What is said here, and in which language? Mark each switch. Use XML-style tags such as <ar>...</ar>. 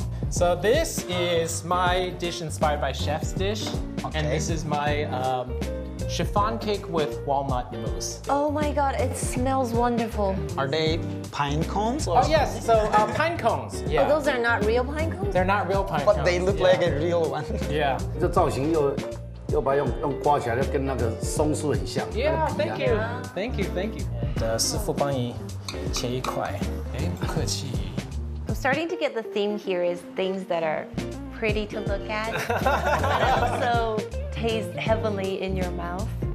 <en>So this is my dish inspired by Chef's dish, and Okay. this is my chiffon cake with walnut mousse. Oh my God, it smells wonderful. Are they pine cones? Or Oh yes, so pine cones. Yeah, Oh, those are not real pine cones? they're not real pine cones. But they look yeah. like a real one. Yeah.</en> <zh>这造型又把它用刮起来，就跟那个松树很像。</zh> <en>Yeah,</en> <zh>那个皮啊</zh> <en>thank you, thank you, thank you.</en> <zh>师傅帮你切一块，哎，不客气。</zh> <en>I'm starting to get the theme here is things that are pretty to look at, but also taste heavenly in your mouth.</en>